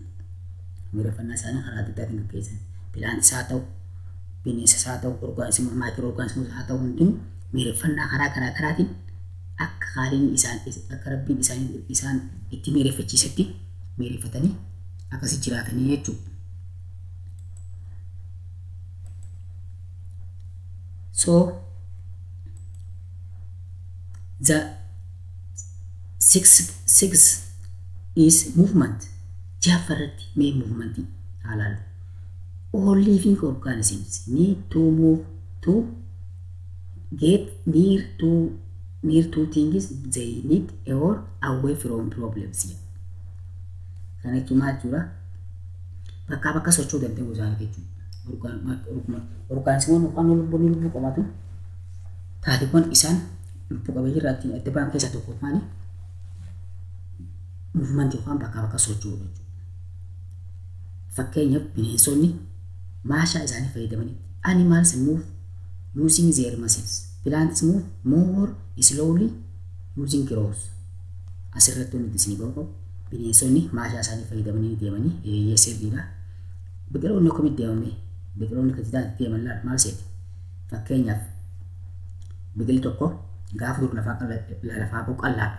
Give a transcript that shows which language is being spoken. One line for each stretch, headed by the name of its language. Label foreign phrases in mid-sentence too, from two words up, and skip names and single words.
Oromo: Miireeffannaa isaanii karaa adda addaatiin gaggeessan bilaantis haa ta'u bineensas haa ta'u maayikiroo orgaanisimus haa ta'u hundinuu miireeffannaa karaa garaagaraatiin akka qaaliin akka rabbiin isaan itti miireeffachiisetti miireeffatanii akkasii jiraatanii jechuudha.
English: So the sixth is movement. Jaffarati may movement halal. All living organisms need to move to get near to things they need or away from problems.
Oromo: Kan jechuun maal jechuudha? Bakka socho'uu danda'u isaanii jechuudha. Organismoonni yookaan lubbuu qabaatu taateewwan isaan lubbu qabeeyyii irraa adda ba'an keessaa tokko maali? movement yookaan bakka socho'u jechuudha. Fakkeenyaaf bineensonni maashaa isaanii fayyadamanii
English: animals move using their muscles.
Oromo: Plants move more slowly using claws. Asirratti wanti isin qabu bineensonni maashaa isaanii fayyadamanii deemanii sirriidha. Biqiloonni akkamitti deemame biqiloonni kan itti deeman maal seeti? Fakkeenyaaf biqilli tokko gaafa dur lafaa ba'u qallaadha.